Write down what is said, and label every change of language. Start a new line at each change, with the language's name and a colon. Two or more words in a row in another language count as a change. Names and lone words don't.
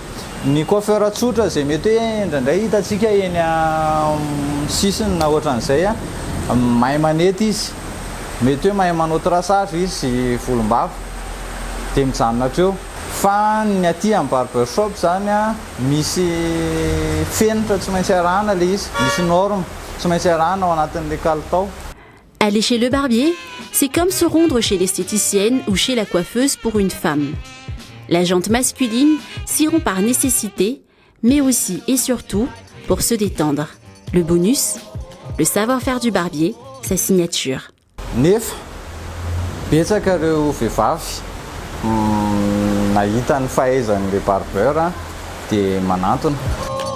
Malagasy: Ny coiffeur tsotra izay mety hoe indraindray hitantsika eny sisiny na ohatran'izay mahay manety izy, mety hoe mahay manao traçage izy sy volombava dia mijanona hatreo. Fa ny aty amin'ny barbershop zany misy fenitra tsy maintsy arahana ilay izy, misy norme tsy maintsy arahana ao anatin'ilay kalitao.
French: Aller chez le barbier, c'est comme se rendre chez l'esthéticienne ou chez la coiffeuse pour une femme. La jante masculine s'y rend par nécessité, mais aussi et surtout pour se détendre. Le bonus, le savoir-faire du barbier, sa signature.
Malagasy: Nefa betsaka ireo vehivavy nahita ny fahaizan'ilay barbeur dia manantona.